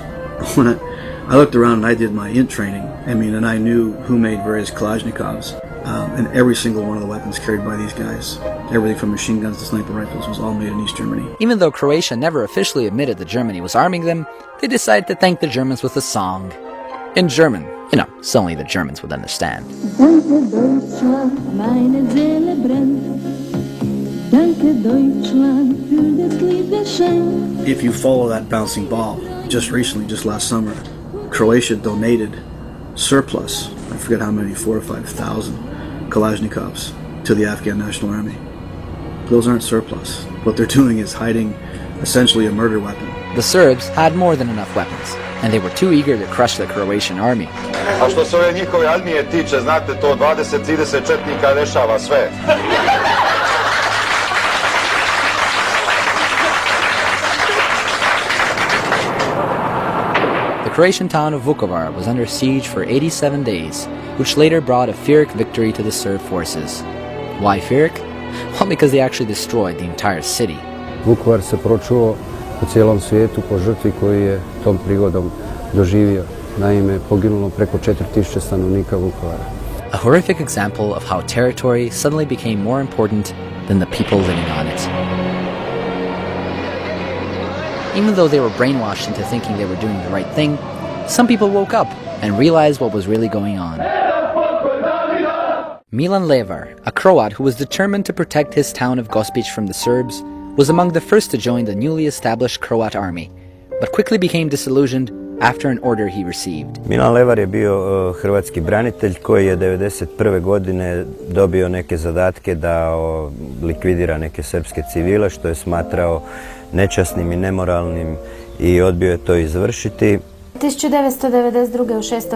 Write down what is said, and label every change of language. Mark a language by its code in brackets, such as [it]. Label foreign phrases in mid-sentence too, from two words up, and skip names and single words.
[en] When I looked around and I did my int training, and I knew who made various Kalashnikovs. And every single one of the weapons carried by these guys, everything from machine guns to sniper rifles, was all made in East Germany. Even though Croatia never officially admitted that Germany was arming them, they decided to thank the Germans with a song. In German, so only the Germans would understand. [de] Danke Deutschland, meine Seele brennt. Danke Deutschland für das Liebesschein. [en] If you follow that bouncing ball, just recently, just last summer, Croatia donated surplus, I forget how many, 4,000 or 5,000 Kalashnikovs to the Afghan National Army. Those aren't surplus. What they're doing is hiding essentially a murder weapon. The Serbs had more than enough weapons, and they were too eager to crush the Croatian army. [sr] A što se ove njihove armije tiče, znate, to 20-30 četnika rešava sve. [en] The Croatian town of Vukovar was under siege for 87 days, which later brought a Pyrrhic victory to the Serb forces. Why Pyrrhic? Well, because they actually destroyed the entire city. [hr] Vukovar se pročuo u cijelom svijetu po žrtvi koju je tom prigodom doživio. Naime, poginulo preko 4000 stanovnika Vukovara. [en] A horrific example of how territory suddenly became more important than the people living on it. Even though they were brainwashed into thinking they were doing the right thing, some people woke up and realized what was really going on. Milan Levar, a Croat who was determined to protect his town of Gospić from the Serbs, was among the first to join the newly established Croat army, but quickly became disillusioned after an order he received. [hr] Milan Levar je bio hrvatski branitelj koji je 1991. godine dobio neke zadatke da likvidira neke srpske civile, što je smatrao nečasnim i nemoralnim i odbio je to izvršiti. 1992. u 6.